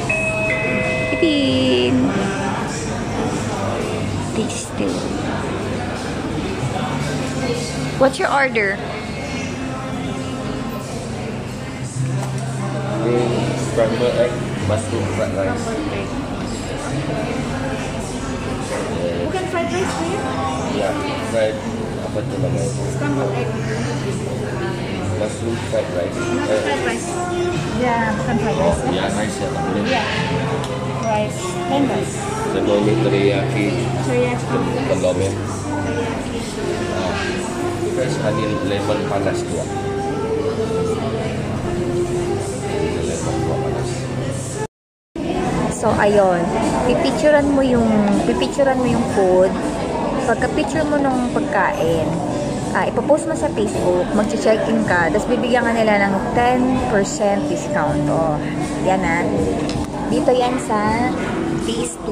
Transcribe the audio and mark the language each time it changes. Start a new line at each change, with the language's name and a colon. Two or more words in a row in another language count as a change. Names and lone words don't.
English: Eating. Tasty. What's your order? Scrambled egg mushroom fried rice.
Malay: Bukan
English: fried rice
Filipino: po yun?
English: Yeah, fried.
Malay: Apa tu namanya?
English: Scrambled egg. Mushroom fried rice. Not fried rice. Yeah, bukan fried rice.
Malay: Ya, nice ya.
English: Yeah. Rice. Plain rice.
Malay: Sebelum teriyaki. Teriyaki. Telur ya.
English: Fresh honey lemon
Malay: panas dua. Lemon dua panas.
Filipino: So, ayun. Pipicturean mo yung food. Pagka-picture mo ng pagkain, ipopost mo sa Facebook, mag-check-in ka, tapos bibigyan ka nila ng
English: 10% discount.
Filipino: O, yan na. Dito yan sa Phase 2.